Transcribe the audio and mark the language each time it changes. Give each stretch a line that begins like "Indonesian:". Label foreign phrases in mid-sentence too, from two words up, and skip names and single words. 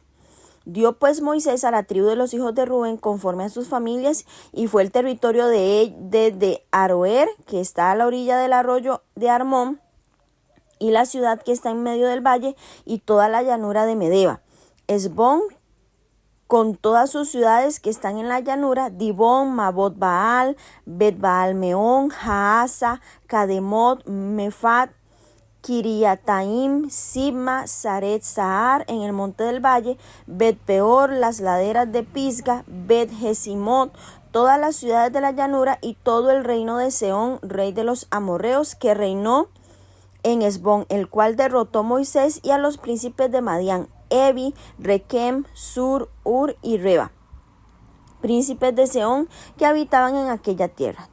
Spanish: Dio pues Moisés a la tribu de los hijos de Rubén conforme a sus familias, y fue el territorio de Aroer, que está a la orilla del arroyo de Armón, y la ciudad que está en medio del valle, y toda la llanura de Medeba. Hesbón, con todas sus ciudades que están en la llanura, Dibón, Mabot Baal, Bet Baal Meón, Jaasa, Cademot, Mefat, Kiriataim, Sibma, Saret Sahar, en el monte del valle, Bet Peor, las laderas de Pisga, Bet Jesimot, todas las ciudades de la llanura, y todo el reino de Sehón, rey de los amorreos, que reinó en Hesbón, el cual derrotó Moisés y a los príncipes de Madián, Evi, Requem, Sur, Ur y Reba, príncipes de Sehón, que habitaban en aquella tierra.